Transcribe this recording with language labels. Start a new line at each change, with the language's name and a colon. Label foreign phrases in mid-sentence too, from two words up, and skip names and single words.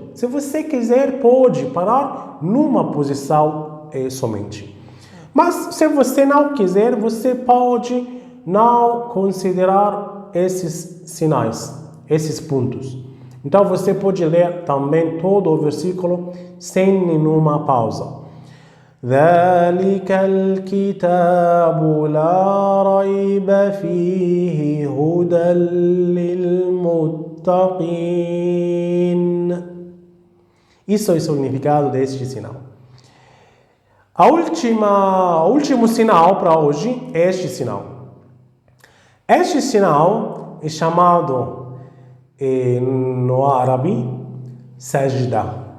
Portuguese: Se você quiser, pode parar numa posição somente. Mas se você não quiser, você pode não considerar esses sinais, esses pontos. Então você pode ler também todo o versículo sem nenhuma pausa.
Arabic: ذلك الكتاب لا ريب فيه هدى للمتقين.
Portuguese: Isso é o significado deste sinal. O último sinal para hoje é este sinal. Este sinal é chamado no árabe sajda.